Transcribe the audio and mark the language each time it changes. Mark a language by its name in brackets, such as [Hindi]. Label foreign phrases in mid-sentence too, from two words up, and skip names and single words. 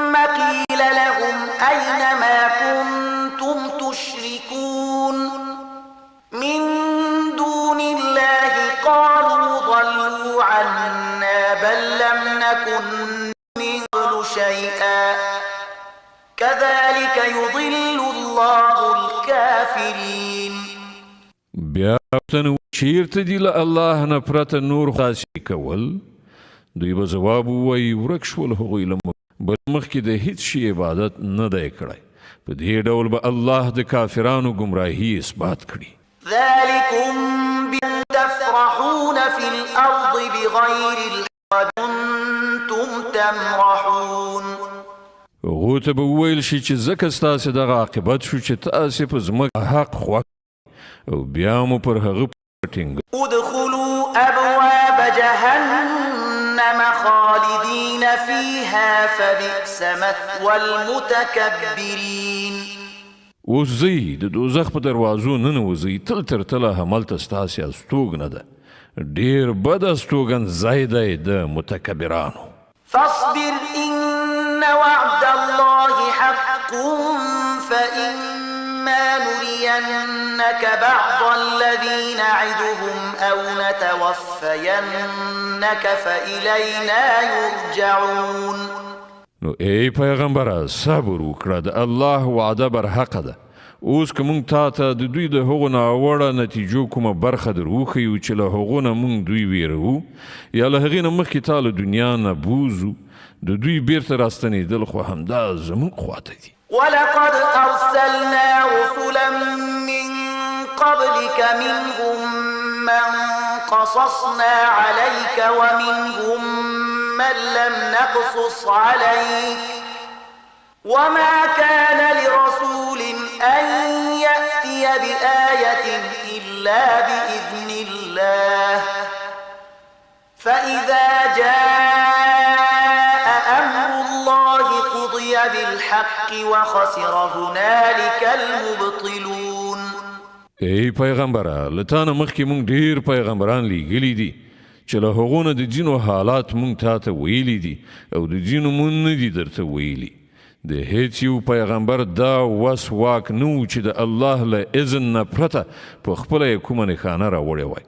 [Arabic] قيل لهم أين ما كنتم تشركون من دون الله قالوا ضلوا عنا بل لم نكن نعمل شيئا كذلك يضل الله الكافرين. [Pashto] بیا تنو چیرته دی له الله نه پرته نور خاص کول؟ دوی به ځواب ووایي ورک شول هغوی له موږ بل مخکې د هیڅ شي عبادت نه دی کړی. په دې ډول به الله د کافرانو ګمراهي اثبات کړي. [Arabic] ذلكم بأن تفرحون في الأرض بغير الحق وكنتم تمرحون. [Pashto] هغو ته به وویل شي چې ځکه ستاسې دغه عاقبت شو چې تاسې په ځمکه حق خوښ او بیا مو پر هغه ټینګ. [Arabic] ادخلوا أبواب جهنم خالدين فيها فبئس مثوى المتكبرين. [Pashto] اوس ځئ د دوزخ په دروازو ننوځئ، تل تر تله هملته ستاسې استوګنه ده. ډېر بد استوګن ځای دی د متکبرانو. [Arabic] فاصبر إن وعد الله حق فإما نرينك بعض الذي نعدهم أو نتوفينك فإلينا يرجعون. [Pashto] نو ای پیغمبره صبر وکړه، د الله وعده برحقه ده. اوس که موږ تا ته د دوی د هغو ناوړه نتیجو کومه برخه در وښیو چې له هغو نه موږ دوی ویروو یا له هغې نه مخکې تا له دنیا نه بوزو، د دوی بیرته راستنېدل خو همدا زموږ خواته دي. [Arabic] ولقد أرسلنا رسلا من قبلك منهم من قصصنا عليك ومنهم من لم نقصص عليك وما كان لرسول أن يأتي بآية إلا بإذن الله فإذا جاء أمر الله قضي بالحق وخسر هنالك المبطلون. [Pashto] ای پیغمبره له تا نه مخکې موږ ډېر پیغمبران لیږلي دي چې له هغو نه د ځینو حالات موږ تا ته ویلي دي او د ځینو موږ نه دي درته ویلي. د هیڅ یو پیغمبر دا وس واک نه و چې د الله له اذن نه پرته په خپله یې کومه نښانه راوړې وای.